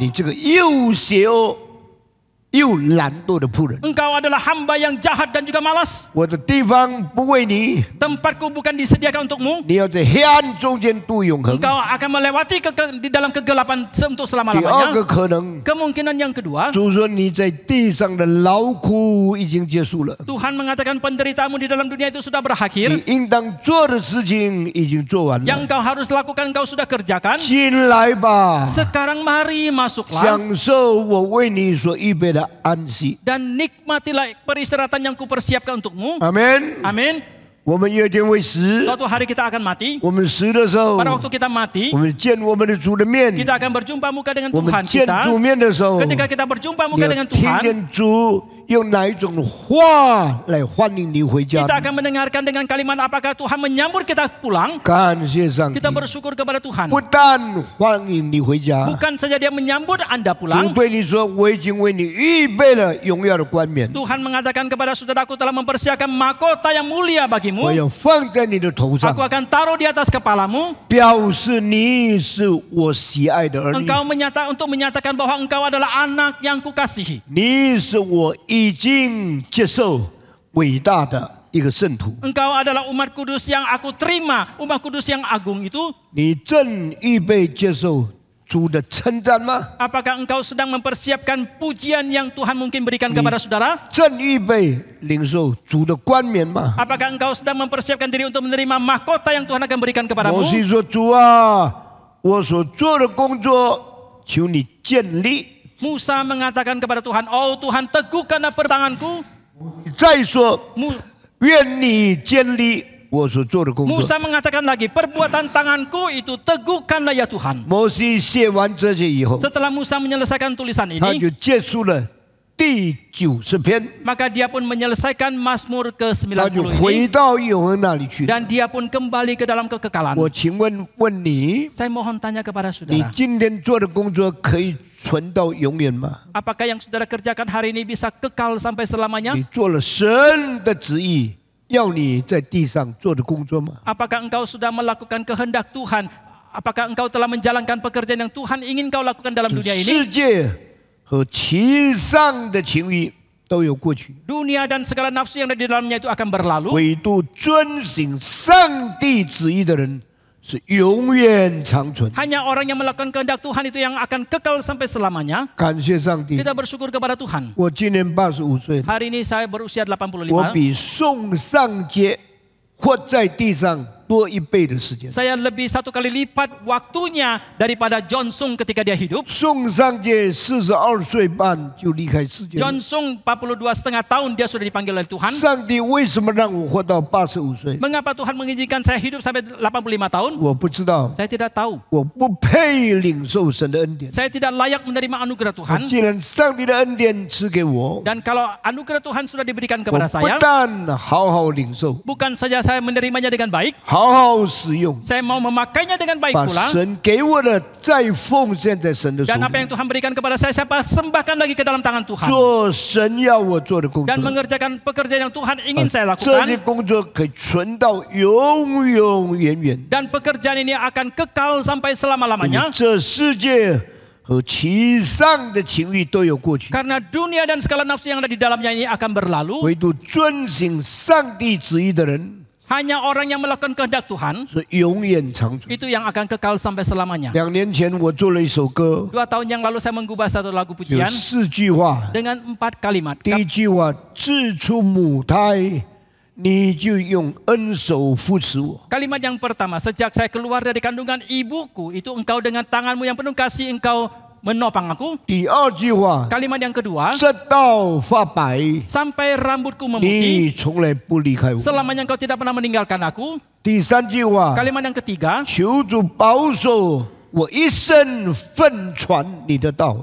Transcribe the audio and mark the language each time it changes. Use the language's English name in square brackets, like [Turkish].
[Chinese] 你这个又邪恶又懒惰的仆人， [Indonesian] Engkau adalah hamba yang jahat dan juga malas. [Chinese] 我的地方不为你， [Indonesian] Tempatku bukan disediakan untukmu. [Chinese] 你要在黑暗中间度永恒。” [Indonesian] Engkau akan melewati di dalam kegelapan untuk [Chinese] 第二个 [Indonesian] selama-lamanya. [Chinese] 可能， [Indonesian] Kemungkinan yang kedua, [Chinese] 主说你在地上的劳苦已经结束了， [Indonesian] Tuhan mengatakan penderitaanmu di dalam dunia itu sudah [Chinese] 你 [Indonesian] berakhir. [Chinese] 应当做的事情已经做完 [Indonesian] Yang [Chinese] 了， [Indonesian] engkau harus lakukan engkau sudah kerjakan. [Chinese] 进来吧， [Indonesian] Sekarang mari masuklah [Chinese] 享受我为你所预备的安息。 [Indonesian] dan nikmatilah peristirahatan yang kupersiapkan untukmu. [Chinese] 阿门。 [Indonesian] Amin. [Chinese] 我们有一天会死， [Indonesian] Suatu hari kita akan mati. [Chinese] 我们死的时候， [Indonesian] Pada waktu kita mati, [Chinese] 我们见我们的主的面， [Indonesian] kita akan berjumpa muka dengan [Chinese] 我们 [Indonesian] Tuhan [Chinese] 见 [Indonesian] kita. [Chinese] 主面的时候， [Indonesian] Ketika kita berjumpa muka [Chinese] 要 [Indonesian] dengan [Chinese] 听 [Indonesian] Tuhan, [Chinese] 见主用哪一种话来欢迎你回家。 [Indonesian] kita akan mendengarkan dengan kalimat apakah Tuhan menyambut kita pulang. [Chinese] 感谢上帝， [Indonesian] Kita bersyukur kepada Tuhan. [Chinese] 不但欢迎你回家， [Indonesian] Bukan saja dia menyambut Anda [Chinese] 主 [Indonesian] pulang. [Chinese] 对你说：“我已经为你预备了荣耀的冠冕， [Indonesian] Tuhan mengatakan kepada saudaraku telah mempersiapkan mahkota yang mulia [Chinese] 我 [Indonesian] bagimu. [Chinese] 要放在你的头上 [Indonesian] Aku，akan taruh di atas kepalamu. [Chinese] 表示你是我喜爱的儿女， [Indonesian] Engkau untuk menyatakan bahwa engkau adalah anak yang kukasihi. 你是我已经接受伟大的一个圣徒。 Engkau adalah umat kudus yang aku terima. Umat kudus yang agung itu. [Chinese] 你正预备接受主的称赞吗？ [Indonesian] Apakah engkau sedang mempersiapkan pujian yang Tuhan mungkin berikan kepada saudara? [Chinese] 正预备领受主的冠冕吗？ [Indonesian] Apakah engkau sedang mempersiapkan diri untuk menerima mahkota yang Tuhan akan berikan [Chinese] 摩 [Indonesian] kepadamu? [Chinese] 西说：“主啊，我所做的工作，求你建立。” [Indonesian] Musa mengatakan kepada Tuhan, oh Tuhan teguhkanlah pertanganku. [Chinese] 再说， [Indonesian] Mu- [Chinese] 愿你建立我所做的工作。 [Indonesian] Musa mengatakan lagi, perbuatan tanganku itu teguhkanlah ya Tuhan. [Chinese] 摩西写完这些以后， [Indonesian] Setelah Musa menyelesaikan tulisan [Chinese] 他 [Indonesian] ini, [Chinese] 就结束了第90篇， [Indonesian] maka dia pun menyelesaikan Mazmur [Chinese] 他就 [Indonesian] ke-90 [Chinese] 回 [Indonesian] ini. [Chinese] 到永恒那里去。 [Indonesian] Dan dia pun kembali ke dalam kekekalan. [Chinese] 我请问你， [Indonesian] Saya mohon tanya kepada [Chinese] 你 [Indonesian] saudara, [Chinese] 今天做的工作可以存到永远吗？ [Indonesian] apakah yang saudara kerjakan hari ini bisa kekal sampai selamanya? [Chinese] 你做了神的旨意，要你在地上做的工作吗？ [Indonesian] Apakah engkau sudah melakukan kehendak Tuhan? Apakah engkau telah menjalankan pekerjaan yang Tuhan ingin kau lakukan dalam dunia [Chinese] 世 [Indonesian] ini? [Chinese] 界和其上的情欲都有过去， [Indonesian] Dunia dan segala nafsu yang ada di dalamnya itu akan berlalu. [Chinese] 唯独遵行上帝旨意的人是永远长存。 [Indonesian] Hanya orang yang melakukan kehendak Tuhan itu yang akan kekal sampai selamanya. [Chinese] 感谢上帝， [Indonesian] Kita bersyukur kepada Tuhan. [Chinese] 我今年85岁， [Indonesian] Hari ini saya berusia 85. [Chinese] 我比宋尚杰活在地上多1倍的时间。 [Indonesian] Saya lebih 1 kali lipat waktunya daripada John Sung ketika dia hidup. [Chinese] 宋尚杰42岁半就离开世界了。 [Indonesian] John Sung 42,5 tahun dia sudah dipanggil oleh Tuhan. [Chinese] 上帝为什么让我活到85岁？ [Indonesian] Mengapa Tuhan mengizinkan saya hidup sampai 85 tahun? [Chinese] 我不知道， [Indonesian] Saya tidak tahu. [Chinese] 我不配领受神的恩典。 [Indonesian] Saya tidak layak menerima anugerah Tuhan. [Chinese] 既然上帝的恩典赐给我， [Indonesian] Dan kalau anugerah Tuhan sudah diberikan kepada saya, [Chinese] 但好好领受， [Indonesian] bukan saja saya menerimanya dengan baik, [Chinese] 好好使用， [Indonesian] saya mau memakainya dengan baik [Chinese] 把 [Indonesian] pula. [Chinese] 神给我的再奉献在神的手 [Indonesian] Dan apa yang Tuhan berikan kepada saya persembahkan lagi ke dalam tangan Tuhan. [Chinese] 做神要我做的工作 [Indonesian] Dan。 mengerjakan pekerjaan yang Tuhan ingin saya [Chinese] 这些 [Indonesian] lakukan. [Chinese] 工作可以存到永永远远。 [Indonesian] Dan pekerjaan ini akan kekal sampai selama-lamanya. [Chinese] 这世界和其上的情欲都有过去， [Indonesian] Karena dunia dan segala nafsu yang ada di dalamnya ini akan berlalu. [Chinese] 唯独遵行上帝旨意的人 [Indonesian] Hanya orang yang melakukan kehendak Tuhan, [Chinese] 是永远长存。 [Indonesian] itu yang akan kekal sampai selamanya. [Chinese] 2年前我做了一首歌， [Indonesian] 2 tahun yang lalu saya menggubah satu lagu [Chinese] 有 [Indonesian] pujian [Chinese] 4句话。 [Indonesian] dengan 4 kalimat. [Chinese] 第一句话，自出母胎，你就用恩手扶持我。 [Indonesian] Kalimat yang pertama, sejak saya keluar dari kandungan ibuku, itu engkau dengan tanganmu yang penuh kasih engkau menopang aku. [Chinese] 第二句话， [Indonesian] Kalimat yang kedua, [Chinese] 直到发白， [Indonesian] sampai rambutku [Chinese] 你 [Indonesian] memutih, [Chinese] 从来不离开我。 [Indonesian] selamanya engkau tidak pernah meninggalkan aku. [Chinese] 第三句话， [Indonesian] Kalimat yang ketiga, [Chinese] 求主保守我一生奉传你的道。